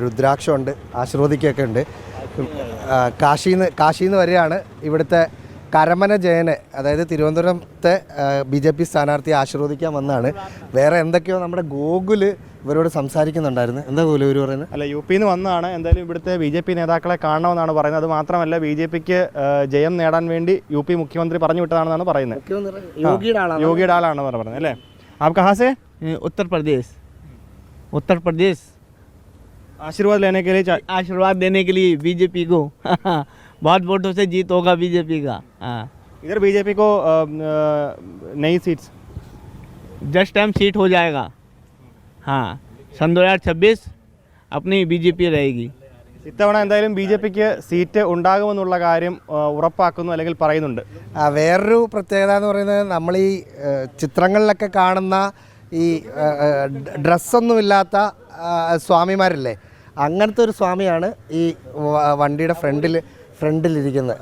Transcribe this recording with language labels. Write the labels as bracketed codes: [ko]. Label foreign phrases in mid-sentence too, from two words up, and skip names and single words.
[ml] രുദ്രാക്ഷമുണ്ട്, ആശീർവദിക്കൊക്കെ ഉണ്ട്. കാശിന്ന് വരികയാണ് ഇവിടുത്തെ കരമന ജയനെ, അതായത് തിരുവനന്തപുരത്തെ BJP സ്ഥാനാർത്ഥിയെ ആശീർവദിക്കാൻ വന്നതാണ്. വേറെ എന്തൊക്കെയോ നമ്മുടെ ഗോകുല് ഇവരോട് സംസാരിക്കുന്നുണ്ടായിരുന്നു. എന്താ ഗോകുല് ഇവർ പറയുന്നത്? അല്ല, UP നിന്ന് വന്നതാണ്. എന്തായാലും ഇവിടുത്തെ BJP നേതാക്കളെ കാണണമെന്നാണ് പറയുന്നത്. അത് മാത്രമല്ല BJPക്ക് ജയം നേടാൻ വേണ്ടി UP മുഖ്യമന്ത്രി പറഞ്ഞു വിട്ടതാണെന്നാണ് പറയുന്നത്. യോഗിയുടെ ആളാണ് പറയുന്നത് അല്ലേ? [hi] आप कहाँ से? उत्तर प्रदेश। आशीर्वाद लेने के लिए आशीर्वाद देने के लिए BJP को बहुत वोटों से जीत होगा BJP का। इधर BJP को नई सीट्स [en] just time [hi] सीट हो जाएगा। हाँ, सन 2026 अपनी BJP रहेगी। [ml] ഇത്തവണ എന്തായാലും BJPക്ക് സീറ്റ് ഉണ്ടാകുമെന്നുള്ള കാര്യം ഉറപ്പാക്കുന്നു, അല്ലെങ്കിൽ പറയുന്നുണ്ട്. വേറൊരു പ്രത്യേകത എന്ന് പറയുന്നത്, നമ്മൾ ഈ ചിത്രങ്ങളിലൊക്കെ കാണുന്ന ഈ ഡ്രസ്സൊന്നുമില്ലാത്ത സ്വാമിമാരില്ലേ, അങ്ങനത്തെ ഒരു സ്വാമിയാണ് ഈ വണ്ടിയുടെ ഫ്രണ്ടിലിരിക്കുന്നത്.